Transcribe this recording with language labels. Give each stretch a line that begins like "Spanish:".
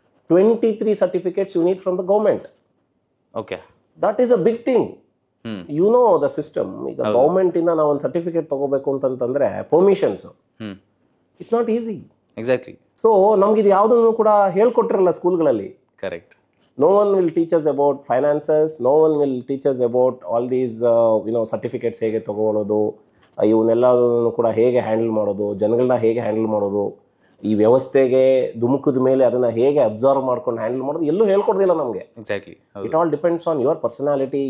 English: 23 certificates you need from the government. Okay. That is a big thing. You know the system.
Kannada: ಈಗ government ಇಂದ ನಾವು ಒಂದು certificate ತಗೋಬೇಕು ಅಂತಂತಂದ್ರೆ permissions,
English: It's not easy. Exactly.
Kannada: So ನಮ್ಗೆ ಇದು ಯಾವುದನ್ನು ಕೂಡ ಹೇಳ್ಕೊಟ್ಟಿರಲ್ಲ ಸ್ಕೂಲ್ಗಳಲ್ಲಿ.
English: Correct. No one will teach us about finances. No one will teach us about all these certificates
Kannada: ಹೇಗೆ ತಗೊಳ್ಳೋದು, ಇವನ್ನೆಲ್ಲದನ್ನು ಕೂಡ ಹೇಗೆ ಹ್ಯಾಂಡಲ್ ಮಾಡೋದು, ಜನಗಳನ್ನ ಹೇಗೆ ಹ್ಯಾಂಡಲ್ ಮಾಡೋದು, ಈ ವ್ಯವಸ್ಥೆಗೆ ಧುಮುಕದ ಮೇಲೆ ಅದನ್ನ ಹೇಗೆ ಅಬ್ಸರ್ವ್ ಮಾಡ್ಕೊಂಡು ಹ್ಯಾಂಡಲ್ ಮಾಡೋದು ಎಲ್ಲೂ ಹೇಳ್ಕೊಡೋದಿಲ್ಲ ನಮಗೆ.
English: Exactly. It all depends on your personality.